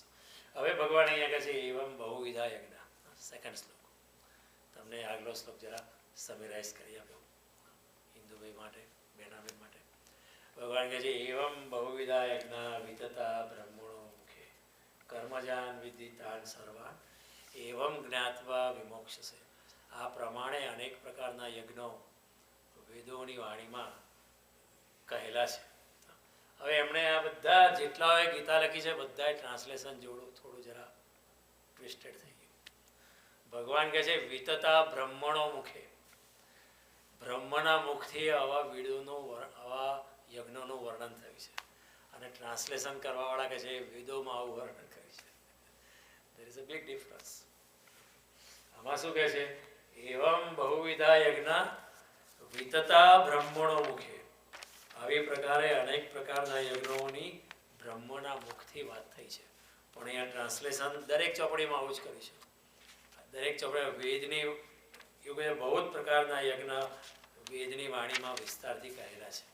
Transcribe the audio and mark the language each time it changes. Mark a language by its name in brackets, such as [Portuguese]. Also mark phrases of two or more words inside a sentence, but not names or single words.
[Gujarati] હવે ભગવાન અહીંયા કહે છે [Sanskrit] એવમ બહુવિધા યજ્ઞ. [Gujarati] સેકન્ડ શ્લોક તમને આગલો શ્લોક જરા સમેરાઇઝ કરી આપ્યો હિન્દુભાઈ માટે, બેનાબેન માટે. ભગવાન કહે છે [Sanskrit] એવમ બહુવિધા યજ્ઞ વિતતા બ્રહ્મણો મુખે કર્મજાન વિદિતાન સર્વાન એવમ જ્ઞાત્વા વિમોક્ષસે. [Gujarati] આ પ્રમાણે અનેક પ્રકારના યજ્ઞો વેદોની વાણીમાં કહેલા છે. હવે એમણે આ બધા જેટલાઓએ ગીતા લખી છે બધાએ ટ્રાન્સલેશન થોડું જરા ટ્વિસ્ટેડ થઈ ગયું. ભગવાન કહે છે [Sanskrit] વિતતા બ્રહ્મણો મુખે. [Gujarati] બ્રહ્મના મુખથી આવા આવા યજ્ઞોનું વર્ણન થયું છે, અને ટ્રાન્સલેશન કરવાવાળા કહે છે વેદોમાં આવું વર્ણન કર્યું છે. [English] there is a big difference. [Gujarati] આમાં શું કહે છે? [Sanskrit] એવમ બહુવિધા યજ્ઞ વિતતા બ્રહ્મણો મુખે. [Gujarati] આવી પ્રકારે અનેક પ્રકારના યજ્ઞોની બ્રહ્મના મુખથી વાત થઈ છે. પણ અહીંયા ટ્રાન્સલેશન દરેક ચોપડીમાં આવું જ કર્યું છે. દરેક ચોપડી વેદની એવું બહુ જ પ્રકારના યજ્ઞ વેદની વાણીમાં વિસ્તારથી કહેલા છે.